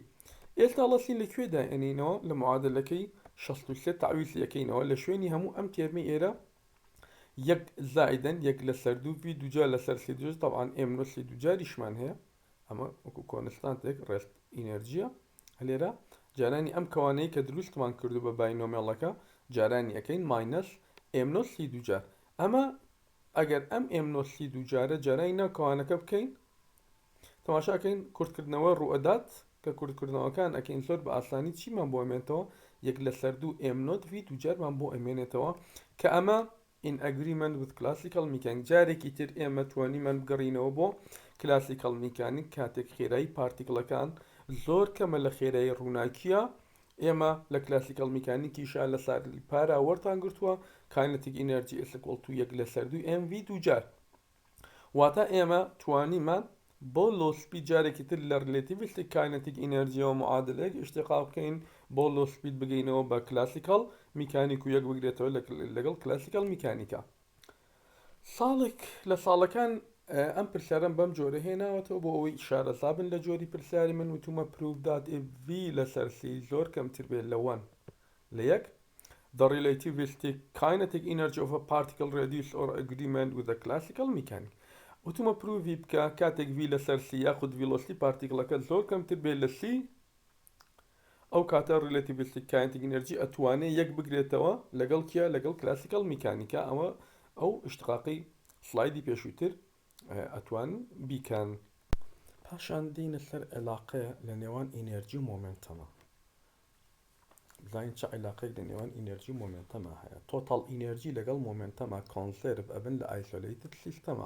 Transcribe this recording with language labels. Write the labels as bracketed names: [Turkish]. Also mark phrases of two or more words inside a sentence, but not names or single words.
[Central Kurdish] ئێستا لەسی لەکوێدا ئەنینەوە لە معادلەکەی 63 تعویض یەکەینەوە لە شوێنی هەموو ئەم تێرمی ئێرە 1 زائیدەن 1 لەسەر دوو v دووجار لەسەر سی دووجار طبعاً [English] m naught [Central Kurdish] سی دووجاریشمان هەیە ئەمە وەکو کۆنستانتێک [English] rest energy [Central Kurdish] هەلێرە جارانی ئەم کەوانەی کە دروستمان کردو بە باینۆمێڵەکە جارانی ئەەکەین ماینەس [English] m naught [Central Kurdish] سی دووجار. ئەمە ئەگەر ئەم [English] m naught [Central Kurdish] سی دووجارە جارانی ناو کەوانەکە بکەین تەماشاکەین کورتکردنەوە ڕوئەدات کە کورتکردنەوەکان ئەکەین زۆر بە ئاسانی چیمان بۆ ئەمێنێتەوە 1 لەسەر دوو [English] m naught [Central Kurdish] v دووجارمان بۆ ئەمێنێتەوە کە ئەمە [English] in agreement with classical mechanics. [Central Kurdish] جارێکی تر ئێمە توانیمان بگەڕینەوە بۆ [English] classical mechanics [Central Kurdish] کاتێک خێرایی پارتیکڵەکان زۆر کەمە لە خێرایی ڕووناکیە. ئێمە لە [English] classical mechanics [Central Kurdish] لە ساری پارا وەرتان گرتووە [English] kinetic energy is equal to [Central Kurdish] 1 لەسەر دوو mv دووجار. واتە ئێمە توانیمان بۆ [English] low speed [Central Kurdish] جارێکی تر لە [English] relativistic kinetic energy [Central Kurdish] و معادلەیەک اشتقاق بکەین بۆ [English] low speed [Central Kurdish] بگەینەوە بە [English] classical mechanics [Central Kurdish] و یەک بگرێتەوە لەگەڵ [English] classical mechanics. [Central Kurdish] ساڵێک لە ساڵەکان ئەم پرسیارم بەم جۆرە هێناوەتەوە بۆ ئەوەی ئیشارەزابن لە جۆری پرسیاری من وتومە [English] prove that if v [Central Kurdish] لەسەر سی زۆر کەمتر بێت لە 1 لە 1 [English] the relativistic kinetic energy of a particle reduce or agreement with the classical mechanics. [Central Kurdish] وتومە پروڤی بکە کاتێک v لەسەر سی یاخود velocity پارتیکڵەکە زۆر کەمتر بێت لە سی ئەو کاتە [English] relativistic kinetic energy [Central Kurdish] ئەتوانێت یەک بگرێتەوە لەگەڵ کیا لەگەڵ [English] classical mechanics. [Central Kurdish] ئەوە ئەو اشتقاقی سلایدی پێشووتر ئەتوان بیکەن. پاشان دێنە سەر علاقەیە لە نێوان ئینەرجی و مۆمنتەمە. بزانین چه علاقەیەک لە نێوان ئینەرجی و مۆمنتەمە هەیە. [English] total energy [Central Kurdish] لەگەڵ مۆمنتەمە کۆنسێرڤ ئەبن لە [English] isolated system.